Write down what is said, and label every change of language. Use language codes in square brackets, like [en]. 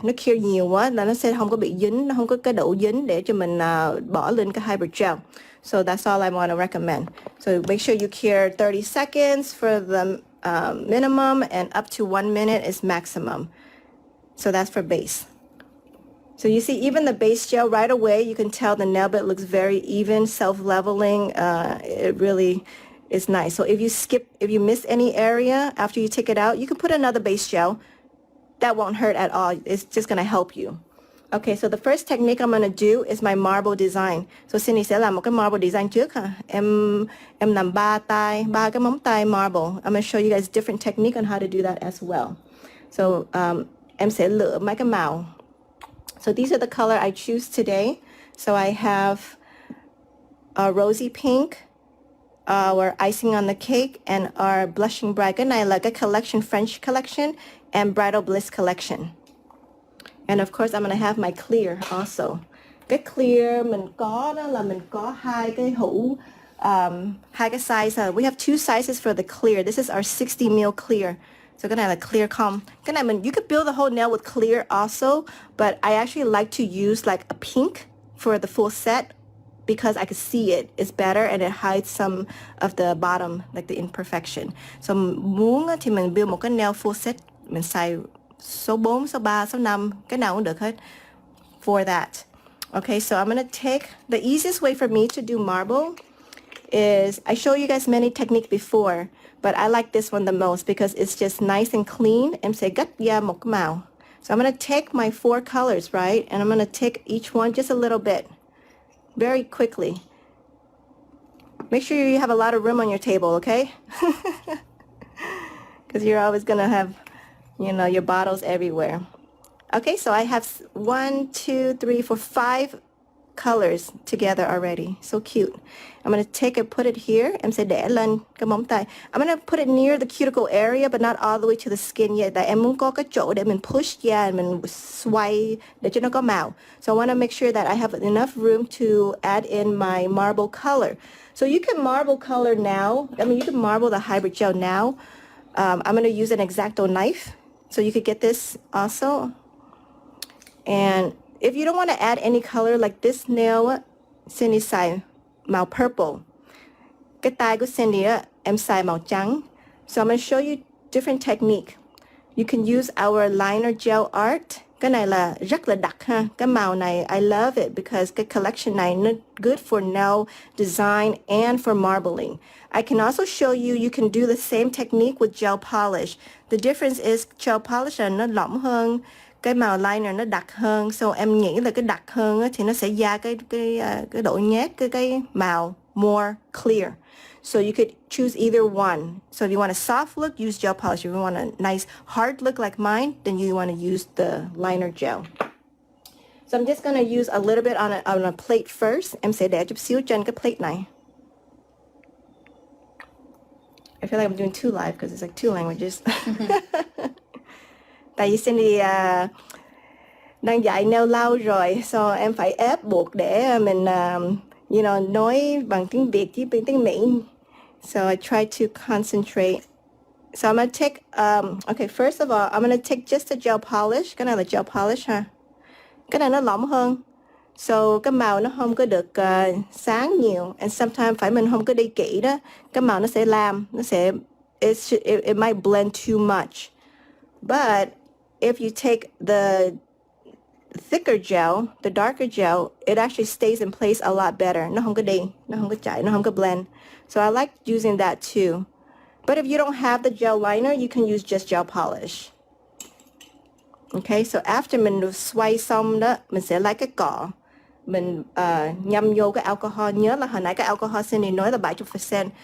[vi] Nó cure nhiều quá là nó sẽ không có bị dính, nó không có cái độ dính để cho mình bỏ lên cái hybrid gel. [en] So that's all I want to recommend. So make sure you cure 30 seconds for the minimum, and up to 1 minute is maximum. So that's for base. So you see, even the base gel right away, you can tell the nail bed looks very even, self-leveling. It really is nice. So if you miss any area after you take it out, you can put another base gel. That won't hurt at all. It's just going to help you. Okay, so the first technique I'm going to do is my marble design. [vi] So Cindy sẽ làm một cái marble design trước ha. Em làm ba cái móng tay marble. [en] I'm going to show you guys different technique on how to do that as well. So [vi] em sẽ lựa mấy cái màu. [en] So these are the color I choose today. So I have a rosy pink, our icing on the cake, and our blushing bright. [vi] Cái này là cái [en] collection, French collection, and bridal bliss collection. And of course, I'm going to have my clear also. [vi] Cái clear mình có đó là mình có hai cái hũ, hai cái size. [en] We have two sizes for the clear. This is our 60 ml clear. So [vi] cái này là [en] clear comb. [vi] Cái này [en] you could build the whole nail with clear also, but I actually like to use like a pink for the full set because I can see it. It's better and it hides some of the bottom, like the imperfection. [vi] So muốn thì mình build một cái nail full set, mình xài số 4, số 3, số 5, cái nào cũng được hết [en] for that. Okay, so I'm going to take, the easiest way for me to do marble is, I show you guys many techniques before, but I like this one the most because it's just nice and clean. [vi] Em sẽ gắt ra một cái màu. [en] So I'm going to take my 4 colors, right? And I'm going to take each one just a little bit, very quickly. Make sure you have a lot of room on your table, okay? Because you're always going to have, you know, your bottles everywhere. Okay, so I have 1, 2, 3, 4, 5 colors together already. So cute. I'm going to take it, put it here. [vi] Em sẽ để lên cái móng tay. [en] I'm going to put it near the cuticle area, but not all the way to the skin yet. [vi] Tại em muốn có cái chỗ để mình push ra, mình xoay để cho nó có màu. [en] So I want to make sure that I have enough room to add in my marble color. So you can marble color now. I mean, you can marble the hybrid gel now. I'm going to use an X-Acto knife. So you could get this also. And if you don't want to add any color, like this nail, Cindy [vi] xài màu [en] purple. [vi] Cái tay của Cindy em xài màu trắng. [en] So I'm going to show you different technique. You can use our liner gel art. [vi] Cái này là rất là đặc ha. Cái màu này, [en] I love it because [vi] cái collection này nó [en] good for nail design and for marbling. I can also show you, you can do the same technique with gel polish. The difference is [vi] gel polish là nó lỏng hơn, cái màu liner nó đặc hơn. So em nghĩ là cái đặc hơn thì nó sẽ ra cái độ nhét cái màu [en] more clear. So you could choose either one. So if you want a soft look, use gel polish. If you want a nice hard look like mine, then you want to use the liner gel. So I'm just going to use a little bit on a plate first. [vi] Em sẽ để chút xíu trên cái plate này. [en] I feel like I'm doing two live because it's like 2 languages. [vi] Tại vì Cindy đang dạy nail lau rồi, so em phải ép buộc để mình [en] you know, [vi] nói bằng tiếng Việt chứ bằng tiếng Mỹ. [en] So I try to concentrate So I'm gonna take, okay, first of all, I'm gonna take just the gel polish. [vi] Cái này là gel polish ha. Cái này nó lỏng hơn. So cái màu nó không có được sáng nhiều. And sometimes phải mình không có đi kỹ đó, cái màu nó sẽ làm, nó sẽ, [en] it might blend too much. But if you take the thicker gel, the darker gel, it actually stays in place a lot better. [vi] Nó không có đi, nó không có chảy, nó không có blend. [en] So I like using that too. But if you don't have the gel liner, you can use just gel polish. Okay, so after [vi] mình xoay xong đó, mình sẽ lấy cái cọ, mình ngâm vô cái alcohol. Nhớ là hồi nãy cái alcohol Cindy nói là 70%.